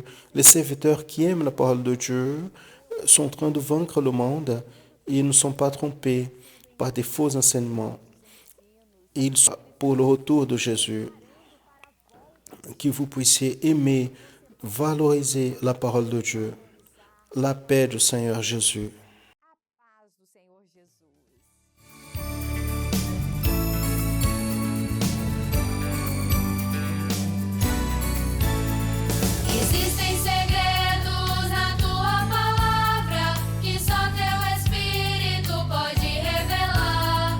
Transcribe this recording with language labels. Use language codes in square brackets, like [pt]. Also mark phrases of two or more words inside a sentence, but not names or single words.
[fr] Les serviteurs qui aiment la parole de Dieu sont en train de vaincre le monde et ils ne sont pas trompés par des faux enseignements. Ils sont pour le retour de Jésus. Que vous puissiez aimer, valoriser la parole de Dieu, la paix du Seigneur Jésus. [pt] Paz do Senhor Jesus. Existem segredos na tua palavra que só teu Espírito pode revelar.